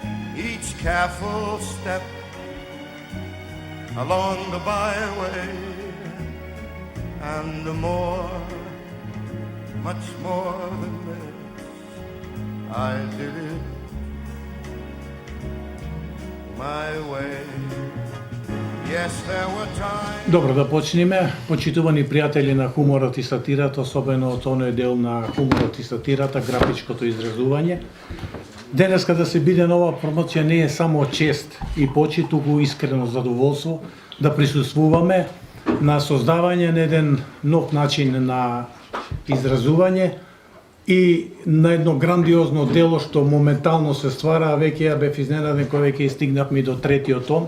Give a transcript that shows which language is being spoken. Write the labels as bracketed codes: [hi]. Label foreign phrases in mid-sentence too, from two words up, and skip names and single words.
[en] each careful step along the byway, and more, much more than this, I did it my way. Yes, there were times. [mk] Добро, да почнеме. Почитувани пријатели на хуморот и сатирата, особено од оној дел на хуморот и сатирата, графичкото изразување. Денеска да се биде на оваа промоција не е само чест и почит, туку искрено задоволство да присуствуваме на создавање на еден нов начин на изразување и на едно грандиозно дело што моментално се ствара, веќе ја бев изненаден кога веќе стигнавме до третиот том.